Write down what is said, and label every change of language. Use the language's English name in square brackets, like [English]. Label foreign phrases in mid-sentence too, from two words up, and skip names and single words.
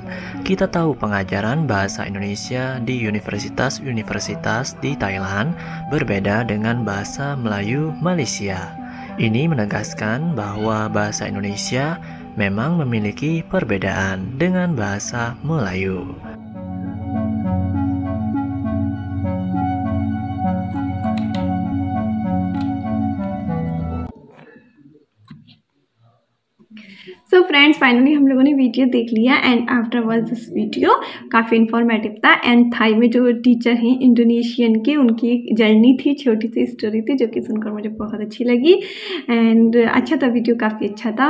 [Indonesian] Kita tahu pengajaran bahasa Indonesia di universitas-universitas di Thailand berbeda dengan bahasa Melayu Malaysia. Ini menegaskan bahwa bahasa Indonesia memang memiliki perbedaan dengan bahasa Melayu. [English] so friends finally [Hindi] हम लोगों ने वीडियो देख लिया [English] and after watch this video [Hindi] काफ़ी इन्फॉर्मेटिव था एंड थाई में जो टीचर हैं इंडोनेशियन के उनकी एक जर्नी थी, छोटी सी स्टोरी थी जो कि सुनकर मुझे बहुत अच्छी लगी एंड अच्छा था, वीडियो काफ़ी अच्छा था।